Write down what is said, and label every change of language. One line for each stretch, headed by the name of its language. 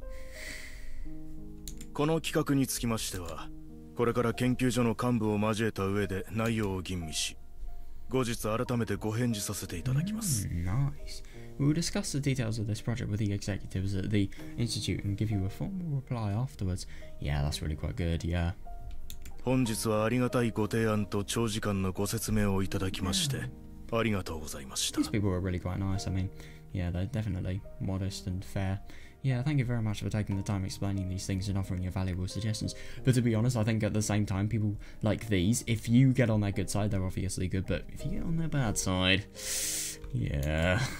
Japanese: 「この企画につきましては、これから研究所の幹部を交えた上で内容を吟味し、後日改めてご返事させていただきます。
English: Nice. We will discuss the details of this project with the executives at the institute and give you a formal reply afterwards. Yeah, that's really quite good, yeah.
Japanese: 本日はありがたいご提案と長時間のご説明をいただきまして、ありがとうございました。
English: These people are really quite nice. I mean, yeah, they're definitely modest and fair. Yeah, thank you very much for taking the time explaining these things and offering your valuable suggestions. But to be honest, I think at the same time, people like these, if you get on their good side, they're obviously good, but if you get on their bad side, yeah.